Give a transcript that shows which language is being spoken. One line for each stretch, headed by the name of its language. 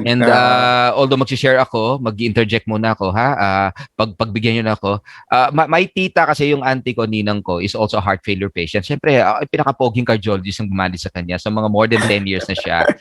Filipino: And although mag-share ako, mag-interject muna ako pagbigyan niyo na ako. May tita kasi yung auntie ko, ninang ko,
English: is also a heart failure patient.
Filipino: Siyempre, pinaka-poging cardiologist ang bumali sa kanya. So mga more than 10 years na siya.